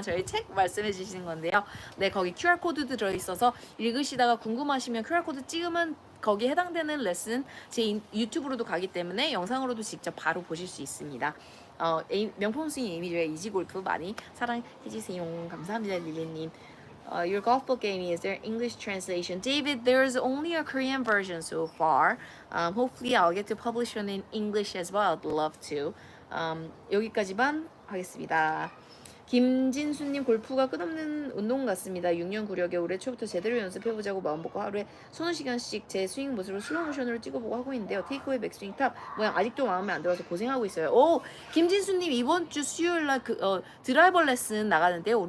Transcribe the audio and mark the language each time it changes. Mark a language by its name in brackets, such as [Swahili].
[Korean] 저희 책 말씀해 주시는 건데요. 네, 거기 QR코드도 들어있어서 읽으시다가 궁금하시면 QR코드 찍으면 거기에 해당되는 레슨 제 유튜브로도 가기 때문에 영상으로도 직접 바로 보실 수 있습니다. 명품스윙 에이미조의 이지 골프 많이 사랑해주세요. 감사합니다, 릴리님. [English] Your golf book, Aimee, is there English translation? David, there's only a Korean version so far. Hopefully, I'll get to publish one in English as well. I'd love to. [Korean] 여기까지만 하겠습니다. 김진수님, 골프가 끝없는 운동 같습니다. 6년 구력에 올해 초부터 제대로 연습해보자고 마음먹고 하루에 서너 시간씩 제 스윙 모습을 슬로모션으로 찍어보고 하고 있는데요. 테이크어웨이 백스윙 탑 모양 아직도 마음에 안 들어서 고생하고 있어요. 오, 김진수님, 이번 주 수요일날 드라이버 레슨 나가는데요.